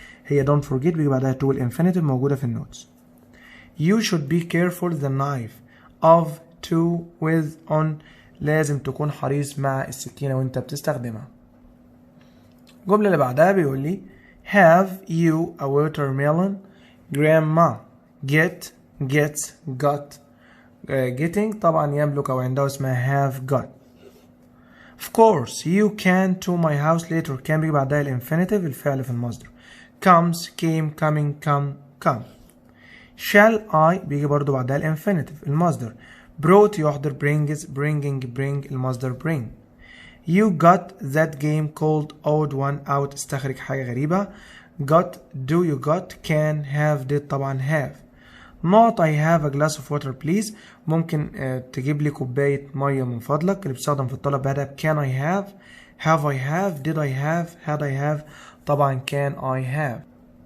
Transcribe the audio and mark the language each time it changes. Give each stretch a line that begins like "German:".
Arabic: هي don't forget بيجي بعدها to الانفينيتيف موجودة في النوتس.
English: You should be careful the knife of to with on
Arabic: لازم تكون حريص مع السكينة وانت بتستخدمها. الجملة اللي بعدها بيقول لي
English: have you a watermelon grandma gets got getting
Arabic: طبعا يملك أو عنده اسمها have got.
English: Of course you can to my house later
Arabic: كان بيجي بعدها الانفينيتيف الفعل في المصدر
English: comes came coming come.
Arabic: shall I بيجي برضو بعدها الانفينيتيف المصدر brought يحضر bring المصدر bring.
English: You got that game called odd one out
Arabic: استخرج حاجة غريبة
English: got do you got can have did طبعا have. not I have a glass of water please
Arabic: ممكن تجيب لي كوباية مية من فضلك اللي بتستخدم في الطلب بعدها
English: can I have I have did I have had I have طبعا can I have.